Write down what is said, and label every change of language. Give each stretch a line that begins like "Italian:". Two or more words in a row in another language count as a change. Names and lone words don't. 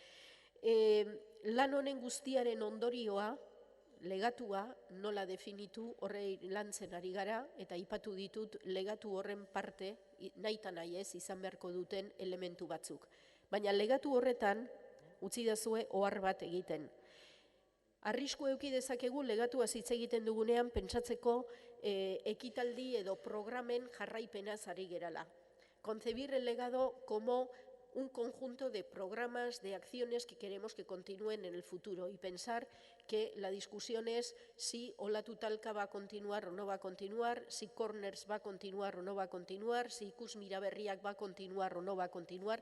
Basque: Lan honen guztiaren ondorioa, legatua nola definitu horrei lantzen ari gara, eta aipatu ditut legatu horren parte, nahita nahi ez izan beharko duten elementu batzuk. Baina legatu horretan, utzi dazue ohar bat egiten. Arrisku eduki dezakegu legatua hitz egiten dugunean pentsatzeko ekitaldi edo programen jarraipenaz ari gerala.
Spanish: Concebir el legado como un conjunto de programas, de acciones que queremos que continúen en el futuro y pensar que la discusión es si Olatu Talka va a continuar o no va a continuar, si Corners va a continuar o no va a continuar, si Ikus Miraberriak va a continuar o no va a continuar.